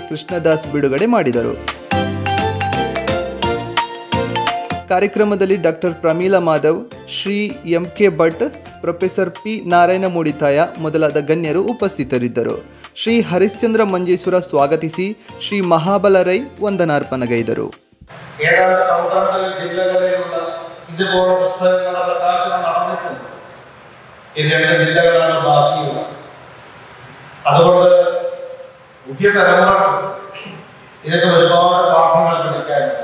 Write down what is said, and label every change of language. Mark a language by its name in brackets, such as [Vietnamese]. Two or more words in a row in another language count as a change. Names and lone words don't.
[Kannada] ಕೃಷ್ಣದಾಸ್ ಬಿಡುಗಡೆ ಮಾಡಿದರು. ಕಾರ್ಯಕ್ರಮದಲ್ಲಿ ಡಾಕ್ಟರ್ ಪ್ರಮೀಳಾ ಮಾಧವ್, ಶ್ರೀ ಎಂ.ಕೆ. ಭಟ್, ಪ್ರೊಫೆಸರ್ ಪಿ. ನಾರಾಯಣ ಮೂಡಿತಾಯ ಮೊದಲಾದ ಗಣ್ಯರು ಉಪಸ್ಥಿತರಿದ್ದರು. ಶ್ರೀ ಹರಿಶ್ಚಂದ್ರ ಮಂಜೇಶ್ವರ ಸ್ವಾಗತಿಸಿ ಶ್ರೀ മഹാബലരൈ ವಂದನಾರ್ಪಣೆಗೈದರು. [Malayalam] ഏതാണ്ട് 12 ജില്ലകളിലുള്ള ഇതുപോലെ പുസ്തകങ്ങളുടെ പ്രകാശനം നടന്നിട്ടുണ്ട്. ഈ 2 ജില്ലകളാണ് ബാക്കിയുള്ളത്. അതുകൊണ്ട് പുതിയ തലമുറ ഇതിന് ഒരുപാട് പാഠങ്ങൾ പഠിക്കാനുണ്ട്.